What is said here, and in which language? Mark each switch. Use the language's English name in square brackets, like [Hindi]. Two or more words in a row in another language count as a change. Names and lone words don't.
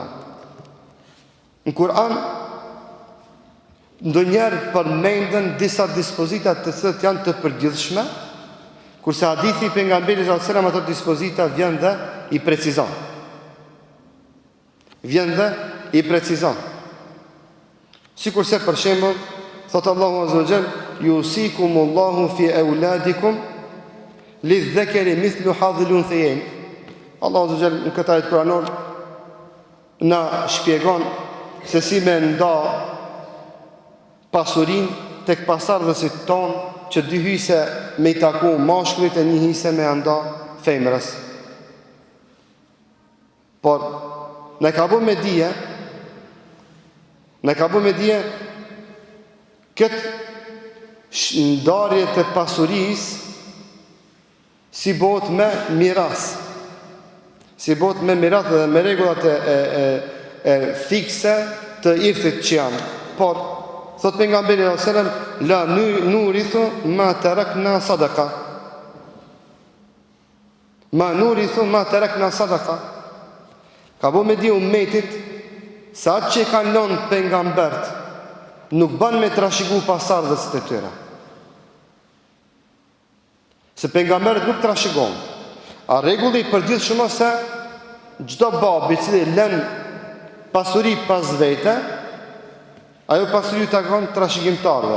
[Albanian] Në Kur'an ndonjëherë përmenden disa dispozita të cilat janë të përgjithshme, kurse hadithi i pejgamberit [Arabic] صلى الله عليه وسلم [Albanian] ato dispozita vjen dhe i precizon. Sikurse për shembull thot Allahu [Arabic] عز وجل, يوصيكم الله في أولادكم للذكر مثل حظ الأنثيين. [Albanian] Allahu [Arabic] عز وجل [Albanian] në këtë ajet kuranor na shpjegon se si me nda pasurin tek pasardhësit ton, që dy hyse me i taku mashkullit e një hyse me nda femrës. Por ne ka bu me dije këtë ndarje të pasuris si bot me miras. Si bot me miras dhe me regullat e fikse të irthit që janë. Por thot pejgamberi [Arabic] صلى الله عليه وسلم لا نورث ما تركنا صدقة. ما نورث ما تركنا صدقة. [Albanian] Ka bo me di ummetit se atë që kanë lënë pejgambert nuk ban me trashëgu pasardhës të tyre. Se pejgamberët nuk trashëgon. A rregulli i përditshëm se çdo babi i cili lën pasuri pas vete, ajo pasuri të takon trashëgimtarëve.